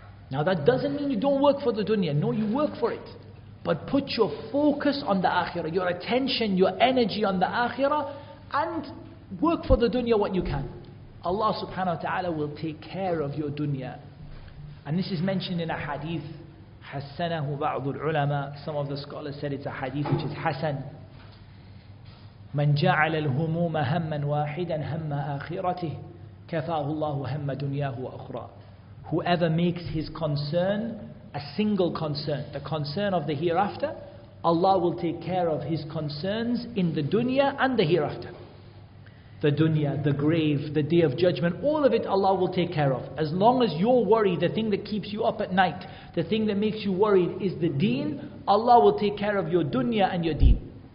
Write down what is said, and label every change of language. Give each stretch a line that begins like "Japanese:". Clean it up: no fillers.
English: Now that doesn't mean you don't work for the dunya. No, you work for it. But put your focus on the akhirah, your attention, your energy on the akhirah, and work for the dunya what you can. Allah subhanahu wa ta'ala will take care of your dunya. And this is mentioned in a hadith.
Arabic: حسنه بعض العلماء.
English: Some of the scholars said it's a hadith which is hasan.
Arabic: من جعل الهموم هما واحدا هم آخرته كفاه الله هم دنياه وأخرى.
English: Whoever makes his concern a single concern, the concern of the hereafter, Allah will take care of his concerns in the dunya and the hereafter. The dunya, the grave, the day of judgment, all of it Allah will take care of. As long as your worry, the thing that keeps you up at night, the thing that makes you worried is the deen, Allah will take care of your dunya and your deen.